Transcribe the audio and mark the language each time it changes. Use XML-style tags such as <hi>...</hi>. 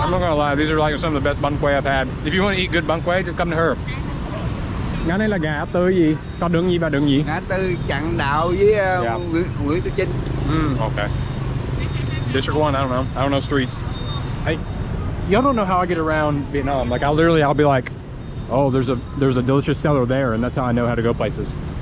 <en>I'm not gonna lie, these are like some of the best Bánh Quê I've had. If you want to eat good Bánh Quê, just come to her.</en> <vi>Cái này là gà ấp tươi gì? Có đường gì và đường gì? Ngã tư chặn đạo với Nguyễn Tư Chinh.</vi> <en>Okay. District 1, I don't know streets. Y'all don't know how I get around Vietnam. Like I'll be like, oh, there's a delicious seller there, and that's how I know how to go places.</en>